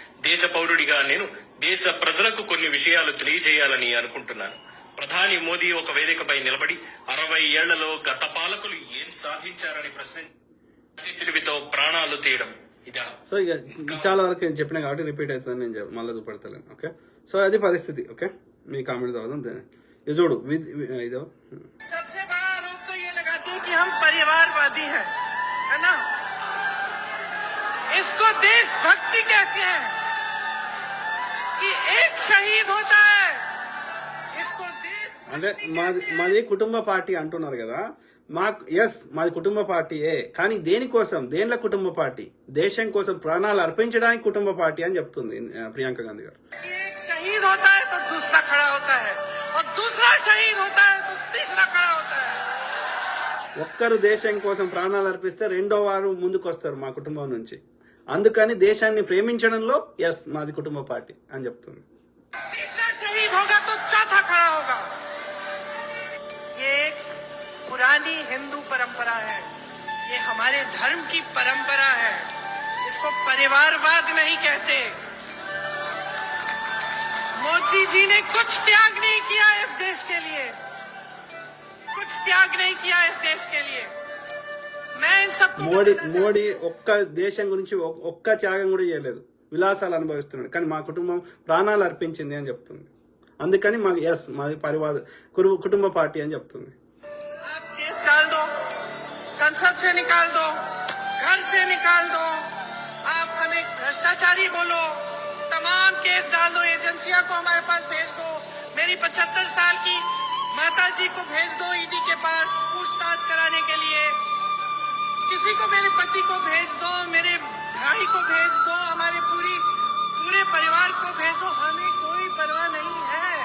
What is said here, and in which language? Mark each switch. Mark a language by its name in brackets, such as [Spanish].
[Telugu] దేశ పౌరుడిగా నేను దేశ ప్రజలకు కొన్ని విషయాలు తెలియజేయాలని అనుకుంటున్నాను. ప్రధాని మోదీ ఒక వేదికపై నిలబడి 60 ఏళ్లలో గత పాలకులు ఏం సాధించారని ప్రశ్నించి తెలివితో ప్రాణాలు తీయడం ఇదా? సో ఇక చాలా వరకు నేను చెప్పినా కాబట్టి రిపీట్ అవుతుంది, నేను మళ్ళీ చూపెడతలేను. ఓకే, సో అది పరిస్థితి. ఓకే, మీ కామెంట్ చదువుదాం. ఇది చూడు, ఇదో [Hindi] सबसे बड़ा आरोप तो ये लगाते हैं कि हम परिवारवादी हैं, है ना? इसको देशभक्ति कहते हैं कि एक शहीद होता है, इसको [Telugu] అంటే [Hindi] देशभक्ति [Telugu] మాది కుటుంబ పార్టీ అంటున్నారు కదా. మాది కుటుంబ పార్టీయే, కానీ దేనికోసం, దేనిలో కుటుంబ పార్టీ? దేశం కోసం ప్రాణాలు అర్పించడానికి కుటుంబ పార్టీ అని చెప్తుంది ప్రియాంక గాంధీ గారు. [Hindi] एक शहीद होता है तो दूसरा खड़ा होता है, और दूसरा शहीद होता है तो तीसरा खड़ा होता है. [Telugu] ఒక్కరు దేశం కోసం ప్రాణాలు అర్పిస్తే రెండో వారు ముందుకు వస్తారు మా కుటుంబం నుంచి. అందుకని దేశాన్ని ప్రేమించడంలో మాది కుటుంబ పార్టీ అని చెప్తుంది. [Hindi] तीसरा शहीद होगा तो चौथा खड़ा होगा. ये एक पुरानी हिंदू परंपरा है, ये हमारे धर्म की परंपरा है, इसको परिवारवाद नहीं कहते. मोदी जी ने कुछ त्याग नहीं किया इस देश के लिए, कुछ त्याग नहीं किया इस देश के लिए. मैं इन सबको [Telugu] మోడీ ఒక్క దేశం గురించి ఒక్క త్యాగం కూడా చేయలేదు, విలాసాలు అనుభవిస్తున్నాడు, కానీ మా కుటుంబం ప్రాణాలు అర్పించింది అని చెప్తుంది. అందుకని మాకు మాది కుటుంబ పార్టీ అని చెప్తుంది. [Hindi] आप केस डाल दो, संसद से निकाल दो, घर से निकाल दो, आप हमें भ्रष्टाचारी बोलो, तमाम केस डाल दो, एजेंसियां को हमारे पास भेज दो, मेरी 75 साल की माता जी को भेज दो ईडी के पास पूछताछ कराने के लिए, किसी को, मेरे पति को भेज दो, मेरे भाई को भेज दो, हमारे पूरे परिवार को भेज दो, हमें कोई परवाह नहीं है.